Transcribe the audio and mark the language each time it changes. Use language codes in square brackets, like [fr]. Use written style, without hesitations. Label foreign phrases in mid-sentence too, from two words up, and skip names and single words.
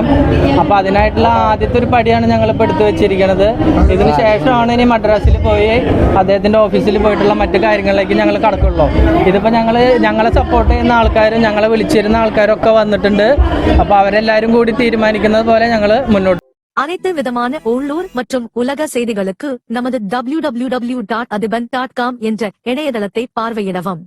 [ml] അപ്പോൾ അതിനായിട്ടുള്ള ആദ്യത്തെ ഒരു പടിയാണ് ഞങ്ങളിപ്പോൾ എടുത്തു വെച്ചിരിക്കുന്നത്. ഇതിന് ശേഷമാണ് ഇനി മദ്രാസിൽ പോയി അദ്ദേഹത്തിൻ്റെ ഓഫീസിൽ പോയിട്ടുള്ള മറ്റു കാര്യങ്ങളിലേക്ക് ഞങ്ങൾ കടക്കുള്ളൂ. ഇതിപ്പോൾ ഞങ്ങളെ സപ്പോർട്ട് ചെയ്യുന്ന ആൾക്കാരും ഞങ്ങളെ വിളിച്ചിരുന്ന ആൾക്കാരൊക്കെ വന്നിട്ടുണ്ട്. അപ്പോൾ അവരെല്ലാവരും കൂടി തീരുമാനിക്കുന്നത് പോലെ ഞങ്ങൾ മുന്നോട്ട്. [ta] அனைத்து விதமான உள்ளூர் மற்றும் உலக செய்திகளுக்கு நமது www.adiban.com என்ற இணையதளத்தை பார்வையிடவும்.